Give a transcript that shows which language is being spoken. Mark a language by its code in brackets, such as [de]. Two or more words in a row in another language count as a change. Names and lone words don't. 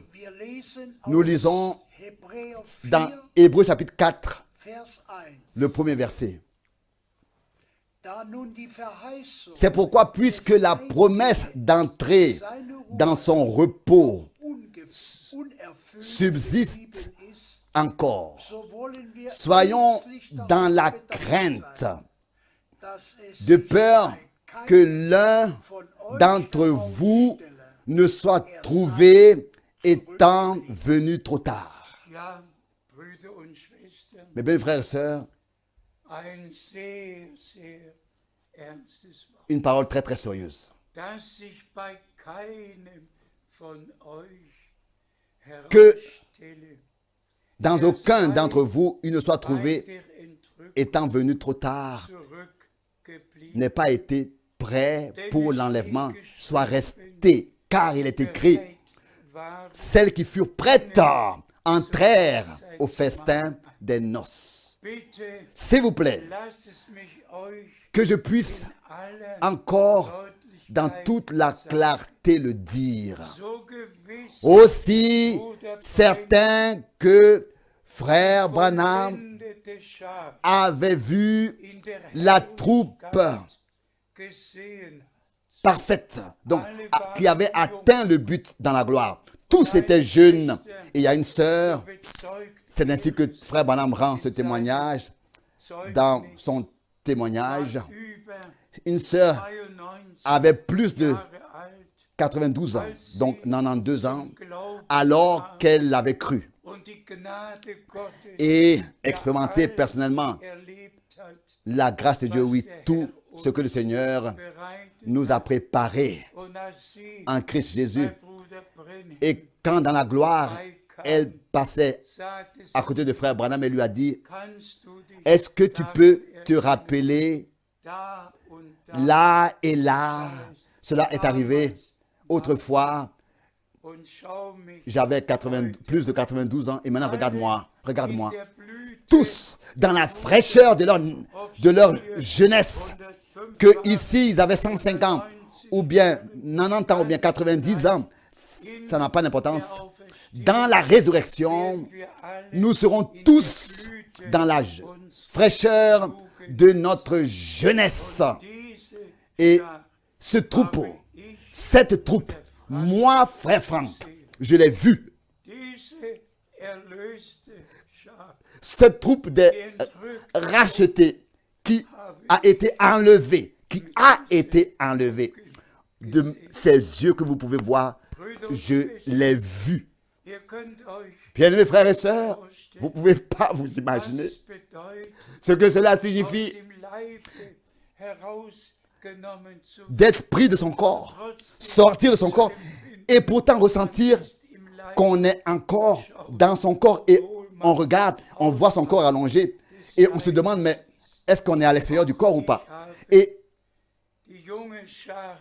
[fr] Nous lisons dans Hébreux chapitre 4, le premier verset. C'est pourquoi, puisque la promesse d'entrer dans son repos subsiste [de] ist, [fr] encore. [de] so wollen wir [fr] Soyons [de] ernstlich [fr] dans la [de] darauf bedacht [fr] crainte, [de] sein, dass es [fr] de [de] sich [fr] peur [de] bei [fr] que [de] keinem [fr] l'un [de] von euch [fr] d'entre vous [de] herausstelle, [fr] ne soit trouvé étant venu trop tard. [de] Ja, Brüder und Schwestern, [fr] Mes belles frères et sœurs, [de] ein sehr, sehr ernstes Wort, [fr] une parole très très sérieuse. [de] dass sich bei keinem von euch [fr] Que [de] herausstelle, [fr] dans aucun d'entre vous, il ne soit [de] bei [fr] trouvé [de] der Entrückung [fr] étant venu trop tard, [de] zurückgeblieben, [fr] n'ait pas été prêt pour l'enlèvement, soit resté, car il est écrit, [de] bereit waren. [fr] celles qui furent prêtes entrèrent au festin des noces. [de] Bitte [fr] S'il vous plaît, [de] lasst es mich euch [fr] que je puisse aller encore dans [de] Deutlichkeit [fr] toute la [de] sagen. [fr] clarté le dire. [de] So gewiss [fr] Aussi certain que frère Branham [de] vollendete Schar [fr] avait vu [de] in der [fr] la troupe [de] Herrlichkeit gesehen hat. [fr] parfaite, donc qui avait atteint le but dans la gloire. Tous étaient jeunes. Et il y a une sœur, [de] Bezeugt [fr] c'est ainsi que frère Branham rend ce témoignage. Dans [de] Zeugnis [fr] son témoignage, [de] über [fr] une sœur 92 avait plus de [de] Jahre alt [fr] 92 ans, donc 92 ans, [de] zum Glauben [fr] alors [de] kam [fr] qu'elle l'avait cru [de] und die Gnade Gottes [fr] et expérimenté personnellement [de] erlebt hat, [fr] la grâce de Dieu, oui, tout ce que le Seigneur [de] bereitet [fr] nous a préparé [de] und als sie [fr] en Christ Jésus. [de] bei Bruder Brennan [fr] Et quand dans la gloire, elle passait [de] sagte sie, [fr] à côté de frère Branham, elle lui a dit, [de] kannst du dich [fr] est-ce que tu peux te rappeler [de] da und da [fr] là et là, cela est arrivé autrefois, [de] und schau mich [fr] j'avais plus de 92 ans et maintenant regarde-moi, regarde-moi. [de] der Blüte [fr] Tous dans la fraîcheur de leur jeunesse, que ici ils avaient 105 ans, ou bien 90 ans, ou bien 90 ans, ça n'a pas d'importance. Dans la résurrection, [de] wir alle [fr] nous serons tous dans la fraîcheur de notre jeunesse. [de] diese [fr] Et ce troupeau, cette troupe, moi, frère Franck, je l'ai vu. [de] diese erlöste Schar [fr] Cette troupe des rachetés qui a été enlevée, de ces yeux que vous pouvez voir, je l'ai vu. [de] ihr könnt euch [fr] Bien-aimés frères et sœurs, vous ne pouvez pas vous [de] was [fr] imaginer [de] es bedeutet, [fr] ce que cela [de] aus [fr] signifie [de] dem Leibe herausgenommen zu [fr] d'être pris de son corps, sortir de son corps et pourtant ressentir [de] im Leib [fr] qu'on est encore dans son corps et on regarde, on voit son corps allongé et on se demande mais est-ce qu'on est à l'extérieur du corps ou pas? Et [de] die junge Schar